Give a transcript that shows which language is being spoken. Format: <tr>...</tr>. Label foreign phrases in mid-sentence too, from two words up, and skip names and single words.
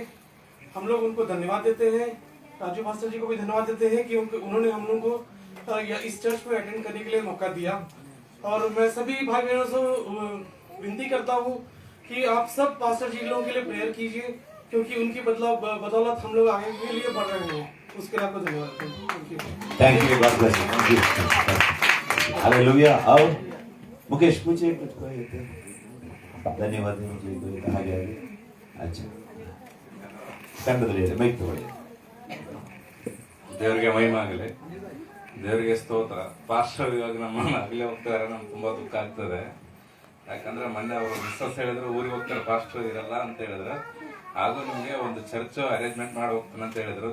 <hi>हम लोग उनको धन्यवाद देते हैं, राजू पास्टर जी को भी धन्यवाद देते हैं कि उन्होंने हम लोगों को इस चर्च में अटेंड करने के लिए मौका दिया। और मैं सभी भाई बहनों से विनती करता हूँ कि आप सब पास्टर जी लोगों के लिए प्रेयर कीजिए, क्योंकि उनकी बदौलत हम लोग आगे के लिए बढ़ रहे हैं। उसके लिए आपको धन्यवाद।</hi> <en>thank you, God bless you, thank you, हालेलुया।</en> <hi>और मुकेश पूछिए कुछ कोई थे? धन्यवाद मुझे कोई कहा गया है?</hi> <kn>अच्छा ಕಂಡದಲ್ಲಿ ಮೈಕ್ ತಗೊಳ್ಳಿ. ದೇವರಿಗೆ ಮಹಿಮೆ ಆಗಲಿ, ದೇವರಿಗೆ ಸ್ತೋತ್ರ. ಪಾಸ್ಟರ್ ಇವಾಗ ನಮ್ಮನ್ನ ಆಗಲೇ ಹೋಗ್ತಾರೆ, ನಮ್ಗೆ ತುಂಬಾ ದುಃಖ ಆಗ್ತದೆ. ಯಾಕಂದ್ರೆ ಮೊನ್ನೆ ಅವರು ಮಿಸ್ಸಸ್ ಹೇಳಿದ್ರು ಊರಿಗೆ ಹೋಗ್ತಾರೆ, ಪಾಸ್ಟರ್ ಇರಲ್ಲ ಅಂತ ಹೇಳಿದ್ರೆ. ಹಾಗೂ ನಿಮ್ಗೆ ಒಂದು ಚರ್ಚ್ ಅರೇಂಜ್ಮೆಂಟ್ ಮಾಡಿ ಹೋಗ್ತಾನೆ ಅಂತ ಹೇಳಿದ್ರು.</kn>